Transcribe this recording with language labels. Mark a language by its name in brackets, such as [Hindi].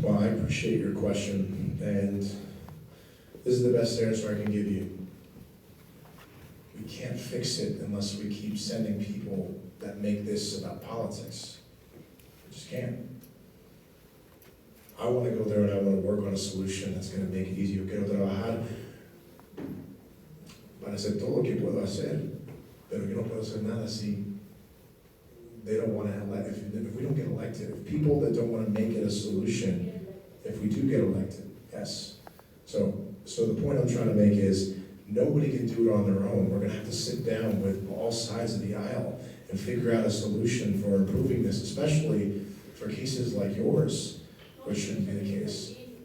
[English] Well, I appreciate your question, and this is the best answer I can give you. We can't fix it unless we keep sending people that make this about politics. We just can't. I want to go there and I want to work on a solution that's going to make it easier. [Spanish] Quiero trabajar para hacer todo lo que puedo hacer, pero yo no puedo hacer nada si [English] they don't want to elect. If we don't get elected, if people that don't want to make it a solution, if we do get elected, yes. So the point I'm trying to make is nobody can do it on their own. We're going to have to sit down with all sides of the aisle and figure out a solution for improving this, especially for cases like yours, which shouldn't be the case.